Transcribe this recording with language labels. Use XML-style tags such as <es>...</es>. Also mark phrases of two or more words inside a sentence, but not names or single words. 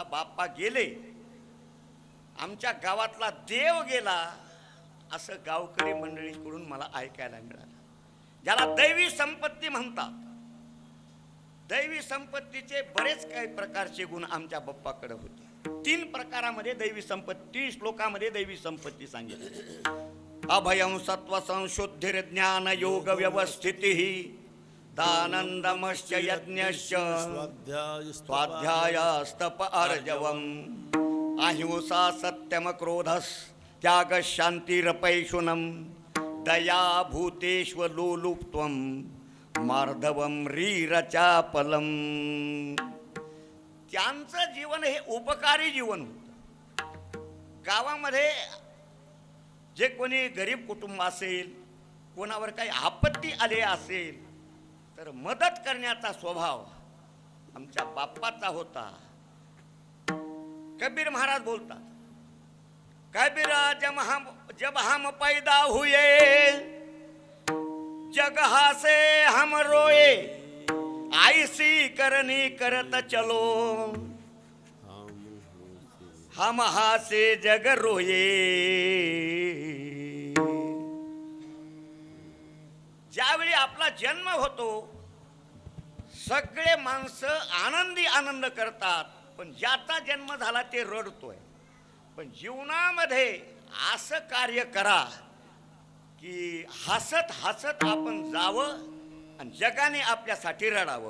<mr>बाप्पा गेले, आमच्या गावातला देव गेला असं गावकरी मंडळीकडून मला ऐकायला मिळालं. ज्याला दैवी संपत्ती म्हणतात. दैवी संपत्तीचे बरेच काही प्रकारचे गुण आमच्या बाप्पाकडे होते. 3 प्रकारामध्ये दैवी संपत्ती, श्लोकामध्ये दैवी संपत्ती सांगितली.</mr> <sa>अभयं सत्व संशुद्धिर ज्ञान योग व्यवस्थितिः दानंदमश्च यज्ञश्च स्वाध्यायस्तप अर्जवम् अहिंसा सत्यम क्रोधस् त्याग शांतिरपैशुनम दया भूतेष्वलोलुप्त्वं मार्दवम रीरचापलम.</sa> <mr>त्यांचं जीवन हे उपकारी जीवन होतं. गावामध्ये जे कोणी गरीब कुटुंब असेल, कोणावर काही आपत्ती आली असेल तर मदत करण्याचा स्वभाव आमच्या बाप्पाचा होता. कबीर महाराज बोलतात,</mr> <hi>कबीरा जब हम पैदा हुए जग हासे हम रोए ऐसी करनी करत चलो हम हासे जग रोए.</hi> <mr>ज्यावेळी आपला जन्म होतो सगळे माणसं आनंदी आनंद करतात, पण ज्याचा जन्म झाला ते रडतोय. पण जीवनामध्ये असं कार्य करा की हसत हसत आपण जावं आणि जगाने आपल्यासाठी रडावं.</mr>